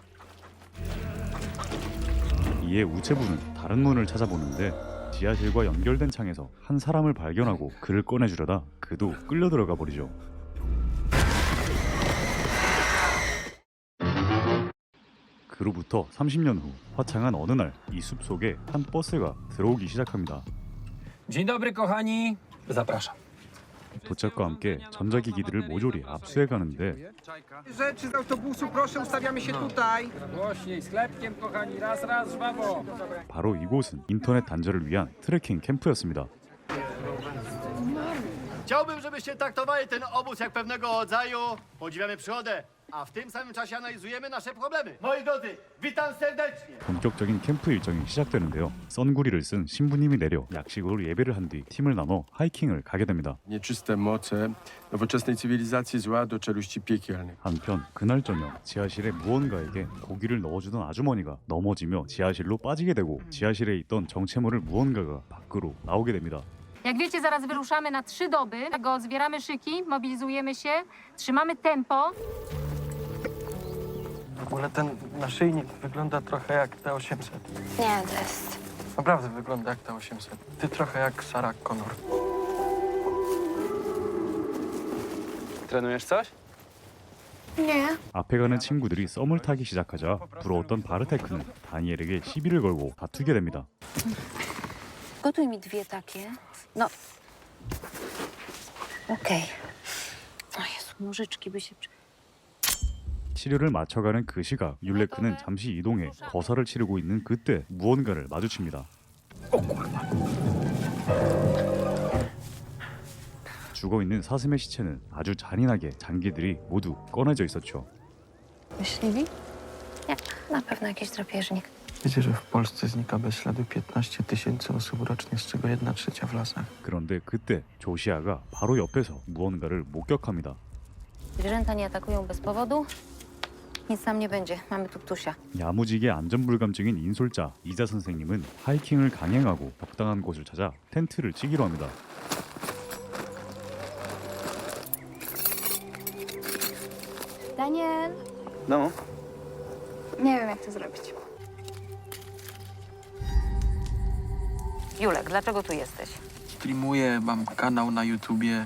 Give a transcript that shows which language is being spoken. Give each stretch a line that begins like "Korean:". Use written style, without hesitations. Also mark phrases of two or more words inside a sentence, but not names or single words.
Korean: 이에 우체부는 다른 문을 찾아보는데 지하실과 연결된 창에서 한 사람을 발견하고 그를 꺼내주려다 그도 끌려 들어가 버리죠. 그로부터 30년 후 화창한 어느 날 이 숲 속에 한 버스가 들어오기 시작합니다.
Polish: Dzień dobry, kochani. Zapraszam.
Korean: 도착과 함께 전자기기들을 모조리 압수해 가는데
Polish: Rzeczy z autobusu, proszę, ustawiamy się tutaj. Głośniej, z chlebkiem, kochani. Raz, raz, żwawo.
Korean: 바로 이곳은 인터넷 단절을 위한 트래킹 캠프였습니다.
Polish: Chciałbym, żebyście traktowali ten obóz jak pewnego rodzaju podziwiamy przyrodę, a w tym samym czasie analizujemy nasze problemy. Moi drodzy, witam serdecznie!
Korean: 본격적인 캠프 일정이 시작되는데요. 썬구리를 쓴 신부님이 내려 약식으로 예배를 한 뒤 팀을 나눠 하이킹을 가게 됩니다.
Polish: Nieczyste moce nowoczesnej cywilizacji zła do czeluści piekielnych.
Korean: 한편 그날 저녁 지하실에 무언가에게 고기를 넣어주던 아주머니가 넘어지며 지하실로 빠지게 되고 지하실에 있던 정체모를 무언가가 밖으로 나오게 됩니다.
Polish: Jak wiecie, zaraz wyruszamy na 3 doby. Tego zbieramy szyki, mobilizujemy się, trzymamy tempo. W ogóle ten naszyjnik wygląda trochę jak T-800. Nie, to jest... Naprawdę wygląda jak T-800. Ty trochę jak Sarah Connor. Trenujesz coś? Nie.
Korean: 앞에 가는 친구들이 썸을 타기 시작하자 부러웠던 바르테크는 다니엘에게 시비를 걸고 다투게 됩니다.
Polish: Gotuj mi 2 takie. No. Okej. O Jezu, nożyczki by się...
Korean: 치료를 맞춰가는 그 시각 율레크는 잠시 이동해 거사를 치르고 있는 그때 무언가를 마주칩니다. 죽어있는 사슴의 시체는 아주 잔인하게 장기들이 모두 꺼내져 있었죠.
Polish: Myśliwi? Nie, na pewno jakiś drapieżnik. Wiecie, że w Polsce znika bez śladu 15 000 osób rocznie, z czego 1/3 w lasach.
Korean: 그런데 그때 조시아가 바로 옆에서 무언가를 목격합니다.
Polish: Zwierzęta nie atakują bez powodu. Nic tam nie będzie. Mamy tu ptusia.
Korean: 야무지게 안전불감증인 인솔자 이자 선생님은 하이킹을 강행하고 적당한 곳을 찾아 텐트를 치기로 합니다.
Polish: Daniel! No, Nie wiem, jak to zrobić. Julek, dlaczego tu jesteś? Streamuję, mam kanał na YouTubie.